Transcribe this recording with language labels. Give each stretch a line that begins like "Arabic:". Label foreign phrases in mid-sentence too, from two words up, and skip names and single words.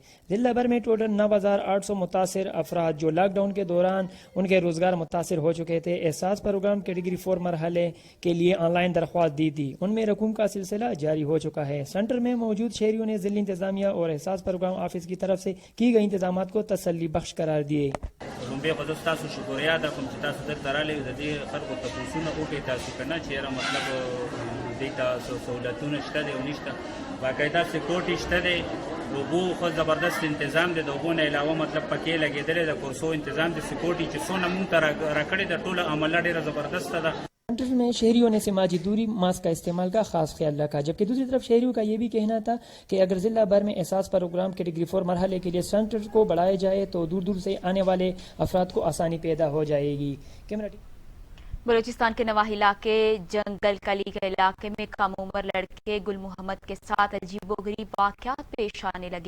Urdu: ضلع بھر میں ٹوٹل 9,800 متاثر افراد جو لاک ڈاؤن کے دوران ان کے روزگار متاثر ہو چکے تھے، احساس پروگرام کیٹیگری 4 مرحلے کے لیے آن لائن درخواست دی تھی. ان میں رقوم کا سلسلہ جاری ہو چکا ہے۔ سینٹر میں موجود شہریوں نے ضلع انتظامیہ اور احساس پروگرام آفس کی طرف سے کی گئی انتظام کو تسلی بخش قرار دیے.
Pashto: لومبه خو تاسو شکریا ده کوم چې تاسو درته رالی د دې خلکو تاسو وکړئ تاسو کنه چې را مطلب دې تاسو سہولتونه شته دی او نشته باقاعده سکیورټي شته دی وګو خو زبردست تنظیم دی دغه نه علاوه مطلب پکې لګیدل د کورسو تنظیم د سکیورټي چې څونه مونږ ته راکړي د ټوله عمل ډیره زبردست ده۔
Urdu: سینٹر میں شہریوں نے سماجی دوری، ماسک کا استعمال کا خاص خیال رکھا، جبکہ دوسری طرف شہریوں کا یہ بھی کہنا تھا کہ اگر ضلع بھر میں احساس پروگرام کیٹیگری 4 مرحلے کے لیے سینٹر کو بڑھایا جائے تو دور دور سے آنے والے افراد کو آسانی پیدا ہو جائے گی۔ بلوچستان کے نواحی علاقے جنگل کلی کے علاقے میں کم عمر لڑکے گل محمد کے ساتھ عجیب و غریب واقعات پیش آنے لگے۔